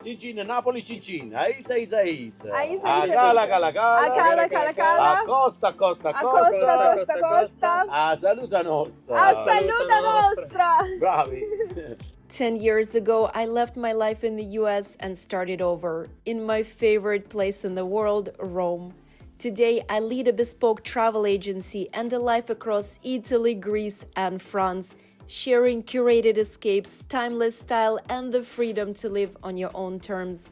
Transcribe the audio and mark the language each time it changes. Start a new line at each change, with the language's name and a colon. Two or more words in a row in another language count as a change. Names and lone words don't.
Italian: Cincin, Napoli, Cincin. Aiza, Aiza, Aiza. Aiza, Aiza, Agala, Aiza. Gala, Gala. Acala, cala, cala. Accosta, Costa, Costa, Costa, Costa. A saluta nostra. A saluta nostra. Bravi.
English: 10 years ago, I left my life in the US and started over, in my favorite place in the world, Rome. Today, I lead a bespoke travel agency and a life across Italy, Greece, and France, sharing curated escapes, timeless style, and the freedom to live on your own terms.